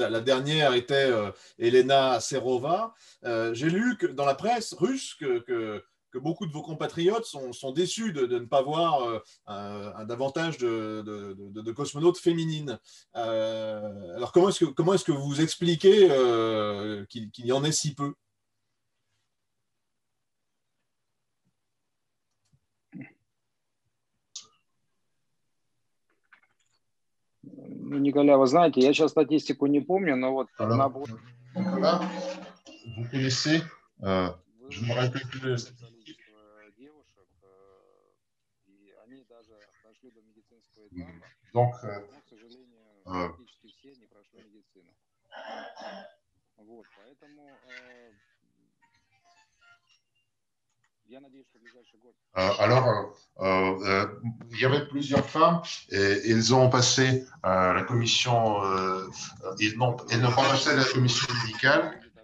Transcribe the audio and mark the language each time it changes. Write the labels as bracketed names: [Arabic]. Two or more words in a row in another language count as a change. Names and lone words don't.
[French] La dernière était Elena Serova. J'ai lu dans la presse russe que beaucoup de vos compatriotes sont déçus de ne pas voir davantage de cosmonautes féminines. Alors, comment est-ce que vous expliquez qu'il y en ait si peu? [Russian] Николя, вы знаете, я сейчас статистику не помню, но вот... [French] Alors, Nicolas, vous connaissez, je me rappelle plus de la statistique. Donc, il y avait plusieurs femmes et elles ont passé la commission, elles n'ont pas passé la commission médicale.